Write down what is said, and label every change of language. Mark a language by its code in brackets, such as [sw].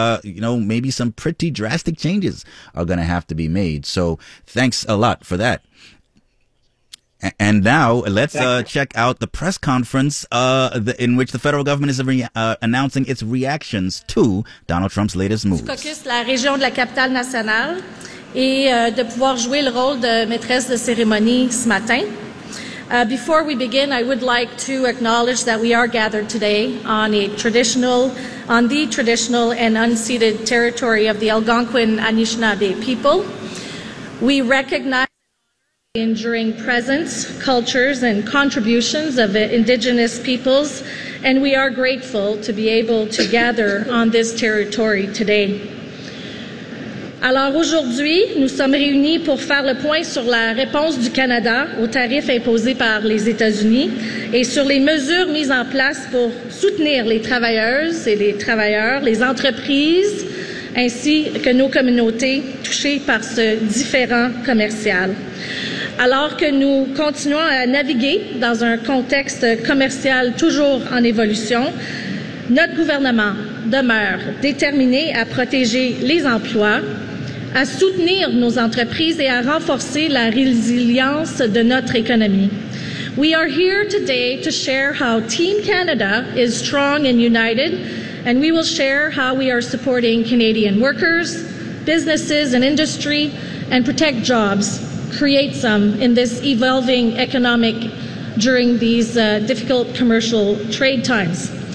[en] You know, maybe some pretty drastic changes are going to have to be made. So thanks a lot for that. And now let's check out the press conference in which the federal government is announcing its reactions to Donald Trump's latest moves. [fr] Caucus, la région de la capitale nationale, et de pouvoir jouer le rôle de maîtresse de cérémonie ce matin. [en] Before we begin, I would like to acknowledge that we are gathered today on the traditional and unceded territory of the Algonquin Anishinaabe people. We recognize the enduring presence, cultures, and contributions of Indigenous peoples, and we are grateful to be able to gather on this territory today. [fr] Alors aujourd'hui, nous sommes réunis pour faire le point sur la réponse du Canada aux tarifs imposés par les États-Unis et sur les mesures mises en place pour soutenir les travailleuses et les travailleurs, les entreprises, ainsi que nos communautés touchées par ce différend commercial. Alors que nous continuons à naviguer dans un contexte commercial toujours en évolution, notre gouvernement demeure déterminé à protéger les emplois, à soutenir nos entreprises et à renforcer la résilience de notre économie. [en] We are here today to share how Team Canada is strong and united, and we will share how we are supporting Canadian workers, businesses and industry, and protect jobs. Create some in this evolving economic during these difficult commercial trade times.